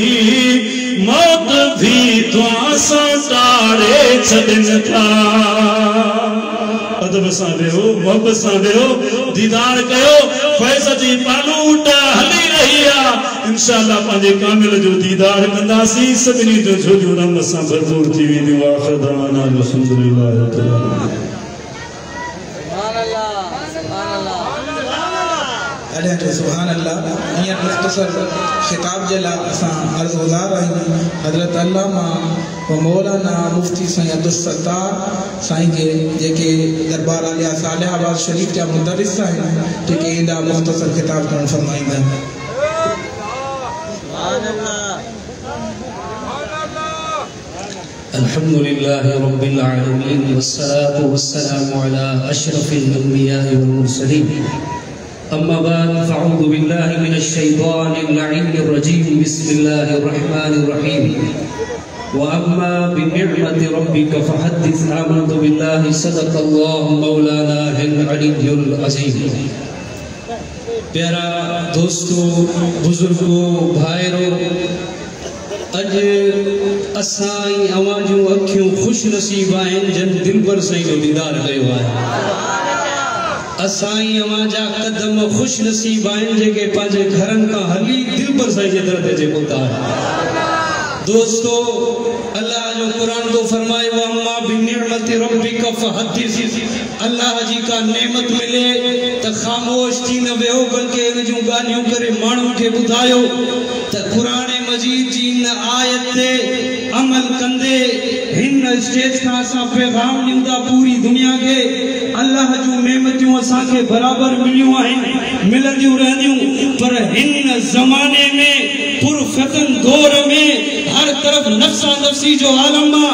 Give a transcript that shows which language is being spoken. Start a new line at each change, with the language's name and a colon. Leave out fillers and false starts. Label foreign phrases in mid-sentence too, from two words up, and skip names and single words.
Sindhi: मौत भी दुआ सां टारे छॾनि था। अदब सां वेहो, मोहब्बत सां वेहो, दीदार कयो, फैज़ जी पालूट हली रही इंशाअल्लाह पांजे कामिल जो दीदार कंदासी सभिनी जो झोलियूं रहमत सां भरपूर थी वेंदियूं।
Arabic: آخر دعوانا الحمد لله رب العالمين. سبحان الله.
Sindhi: हींअर मुख़्तसर ख़िताब जे लाइ असां अर्ज़गुज़ार आहियूं हज़रत अल्लामा व मौलाना मुफ्ती साईं अब्दुल सत्तार साईं के जेके दरबार आलिया सालिहाबाद शरीफ जा मुदरिस आहिनि जेके ईंदा मुख़्तसर ख़िताब करणु फरमाईंदा।
Arabic: الحمد لله رب العالمين والصلاة والسلام على أشرف الأنبياء والمرسلين. أما بعد فأعوذ بالله من الشيطان اللعين الرجيم. بسم الله الرحمن الرحيم. وأما بنعمة ربك فحدث. آمنت بالله صدق الله مولانا العلي العظيم.
Sindhi: प्यारा दोस्तों, बुजुर्गों, भाइयों, अज असाई अवाजू अखियों खुश नसीब आहिनि जन दिल पर साईं जो दीदार कयो आहे। असाई अवाजा कदम खुश नसीब आहिनि जेके पंहिंजे घरनि खां हली दिल पर साईं जे दर ते पहुता है। दोस्तों, अल्लाह जो कुरान तो फरमाए
Arabic: وأما بنعمة ربك فحدث.
Sindhi: अल्लाह जी का नेमत मिले त खामोश थी न वेहो बल्कि इन जूं ॻाल्हियूं करे माण्हुनि खे ॿुधायो त कुरान मजीद जी इन आयत ते अमल कंदे हिन स्टेज खां असां पैगाम ॾियूं था पूरी दुनिया खे। अल्लाह जूं नेमतियूं असांखे बराबरि मिलियूं आहिनि, मिलंदियूं रहंदियूं, पर हिन ज़माने में पुरफ़तन दौर में हर तरफ नफ्सा नफ्सी जो आलम आहे।